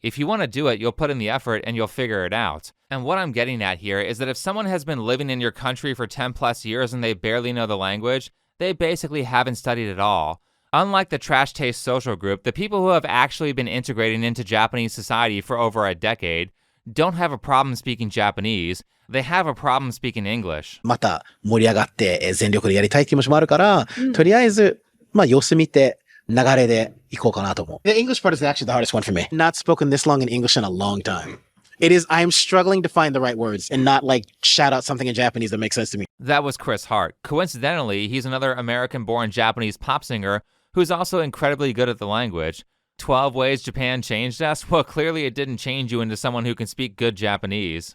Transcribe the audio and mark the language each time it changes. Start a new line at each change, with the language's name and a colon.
English: If you want to do it, you'll put in the effort and you'll figure it out. And what I'm getting at here is that if someone has been living in your country for 10 plus years and they barely know the language, they basically haven't studied at all. Unlike the Trash Taste social group, the people who have actually been integrating into Japanese society for over a decade don't have a problem speaking Japanese. They have a problem speaking English.
Japanese: また盛り上がって全力でやりたい気持ちもあるから、とりあえず様子見て流れで行こうかなと思う。
English: The English part is actually the hardest one for me. Not spoken this long in English in a long time. It is, I am struggling to find the right words and not like shout out something in Japanese that makes sense to me. That was Chris Hart. Coincidentally, he's another American-born Japanese pop singer who's also incredibly good at the language. 12 ways Japan changed us? Well, clearly it didn't change you into someone who can speak good Japanese.